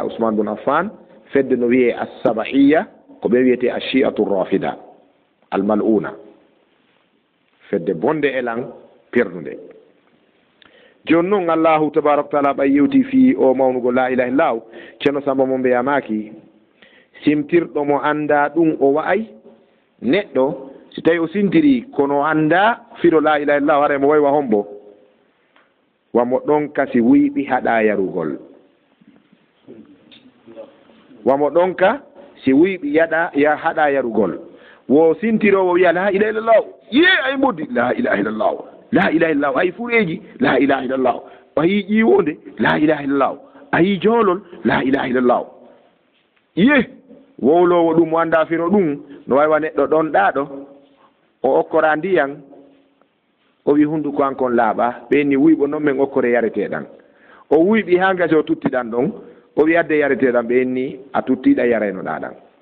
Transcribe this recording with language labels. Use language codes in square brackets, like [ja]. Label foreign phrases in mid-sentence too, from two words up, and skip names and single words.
[ff] ousmane bun affan fedde no wiye assabahiya ko ɓe wiyete [ar] الشيعة الرافضة الملعونة [ff] fedde bonde elan perdude joni noon [ar] الله تبارك وتعالى [ff] ɓay yewti fi o mawnugo [ar] لا إله إلا هو [ff] ceerno samba mo mbiyamaki simtirɗo mo anda ɗum o wa'ay neɗɗo si tawi o sintiri kono anda fiɗo [ar] لا إله إلا هو [ff] hara mo waywa hombo wamo ɗon kasi wuyɓi haɗa yarugol wamo ɗon ka si wuyɓi haɗa yarugol wo sintirowo wiya [ar] لا إله إلا الله [ff] ye ay mboddi [ar] لا إله إلا الله [ff] la [ar] إله إلا الله [ff] ay fureji [ar] لا إله إلا الله [ff] ayi ƴiwonde [ar] لا إله إلا الله [ff] ayi joolol [ar] لا إله إلا الله [ff] ye wowlowo ɗum o anda firo ɗum no waywa neɗɗo ɗon ɗaɗo o okkora ndiyan o wi hunduko an kon laaɓa ɓenni wuyɓo noon men okkore yareteɗan o wuyɓi ha gasi o tuttiɗan ɗon o wi adde yareteɗan ɓenni a tuttiɗa yaraynoɗa ɗan